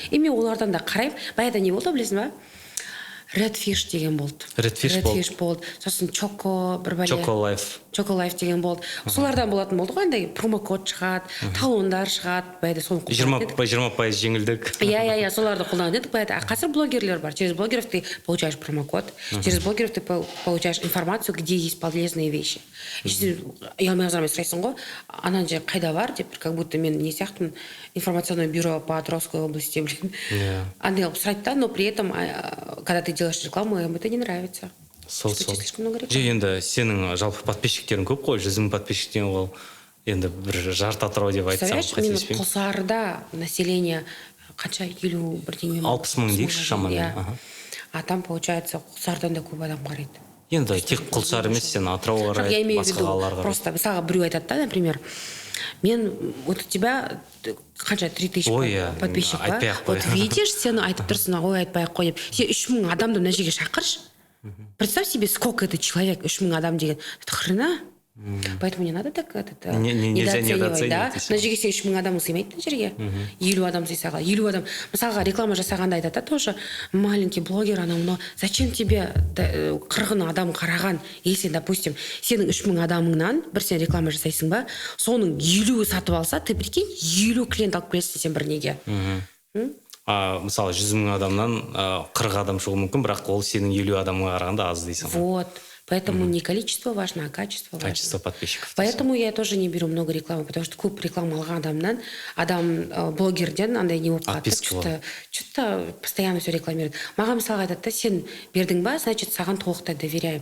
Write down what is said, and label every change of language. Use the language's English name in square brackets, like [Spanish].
[Kazakh] И мен олардан да қараймын. Баяғыда не болды, білесің ба? Redfish деген болды. [English] Redfish [Kazakh] болды. Сосын Choco, бір бәле. Choco Life деген болды. Солардан болатын болды ғой, андай промокод шығады, талондар шығады, баяғыда соны қолданып 20% жеңілдік. Я, соларды қолданып едік, баяғыда. А қазір блогерлер бар. [Russian] Через блогеров ты получаешь промокод, через блогеров ты получаешь информацию, где есть полезные вещи. [Kazakh] Ұялмай сұрайсың ғой, анан же қайда бар деп, [Russian] как будто [Kazakh] мен не сияқтымын, [Russian] информационное бюро по Атырауской области, [Kazakh] блин. Андай қылып сұрайды да, [Russian] но при этом, когда ты делаешь рекламу, им это не нравится. [Kazakh] Сол. [Russian] Слишком много рекламы. [Kazakh] Же енді сенің жалпы подписчиктерің көп қой, 100 000 подписчиктен ол енді бір жарты Атырау деп айтсам қателеспеймін. Құлсарыда население қанша 50 бірдеңе 60 мың дейікші шамамен. [Russian] А там получается [Kazakh] Құлсарыдан да көп адам қарайды. Енді тек Құлсары емес, сен Атырауға қарайды, басқа қалаларға қарайды. Просто мысалға біреу айтады да, [Russian] например, [Kazakh] мен [Russian] вот у тебя [Kazakh] қанша 3000 подписчик ба? [Russian] Вот видишь, [Kazakh] сен айтып тұрсың, ой айтпай-ақ қой деп. Сен 3000 адамды мына жерге шақыршы. [Russian] Представь себе, сколько это человек, [Kazakh] 3000 адам деген. [Russian] Это хрена. Поэтому не надо так недооценивать, да? [Kazakh] Мына жерге сен 3000 адам сыймайды мына жерге. 50 адам сыйсаға, 50 адам. Мысалға реклама жасағанда айтады да, [Russian] тоже маленький блогер, но зачем тебе [Kazakh] 40 адам қараған, [Russian] если, допустим, [Kazakh] сенің 3000 адамыңнан бір сен реклама жасайсың ба, соның 50 сатып алса, [Russian] ты прикинь, [Kazakh] 50 клиент алып келесің сен бір неге. Мысалы 100 000 адамнан 40 адам шығуы мүмкін, бірақ ол сенің 50 адамға қарағанда аз дейсің. [Russian] Вот. Поэтому не количество важно, а качество важно. Качество подписчиков. Поэтому я тоже не беру много рекламы, потому что [Kazakh] көп реклама алған адамнан, адам блогерден андай не болып қалды. [Russian] Что-то постоянно все рекламирует. [Kazakh] Маған мысалға айтады да, сен бердің ба, значит, саған толықтай доверяем.